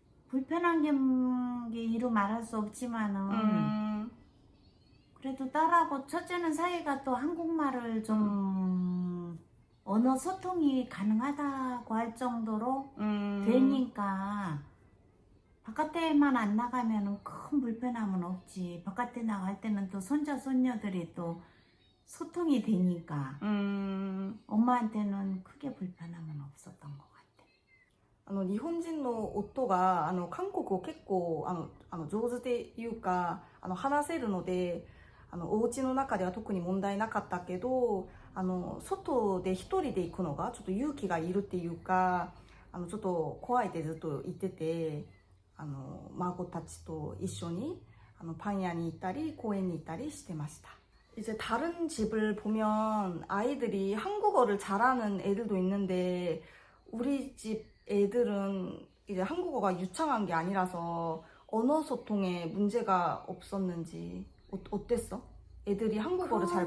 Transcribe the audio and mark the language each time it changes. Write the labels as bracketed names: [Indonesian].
[Korean] 불편한 게 이루 말할 수 없지만은 그래도 딸하고 첫째는 사이가 또 한국말을 좀 언어 소통이 가능하다고 할 정도로 되니까 바깥에만 안 나가면 큰 불편함은 없지. 바깥에 나갈 때는 또 손자 손녀들이 또 소통이 되니까 엄마한테는 크게 불편함은 없었던 것 같아. [Japanese] 日本人の夫が韓国を結構上手っていうか話せるのでお家の中では特に問題なかったけど外で一人で行くのがちょっと勇気がいるっていうかちょっと怖いってずっと言ってて孫たちと一緒にパン屋に行ったり公園に行ったりしてました。 [Korean] 이제 다른 집을 보면 아이들이 한국어를 잘하는 애들도 있는데 우리 집 애들은 이제 한국어가 유창한 게 아니라서 언어 소통에 문제가 없었는지 어땠어? 애들이 한국어를 잘